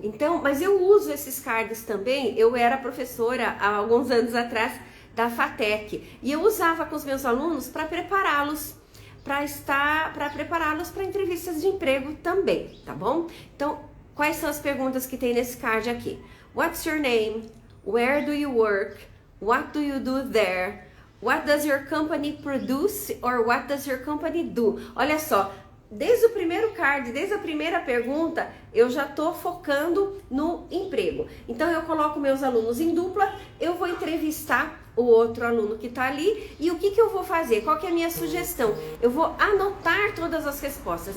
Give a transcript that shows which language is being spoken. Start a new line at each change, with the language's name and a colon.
Portuguese: Então, mas eu uso esses cards também. Eu era professora há alguns anos atrás da FATEC. E eu usava com os meus alunos para prepará-los para prepará-los para entrevistas de emprego também, tá bom? Então, quais são as perguntas que tem nesse card aqui?
English: What's your name? Where do you work? What do you do there? What does your company produce? Or what does your company do?
Portuguese: Olha só, desde o primeiro card, desde a primeira pergunta, eu já tô focando no emprego. Então, eu coloco meus alunos em dupla, eu vou entrevistar o outro aluno que tá ali, e o que eu vou fazer? Qual que é a minha sugestão? Eu vou anotar todas as respostas.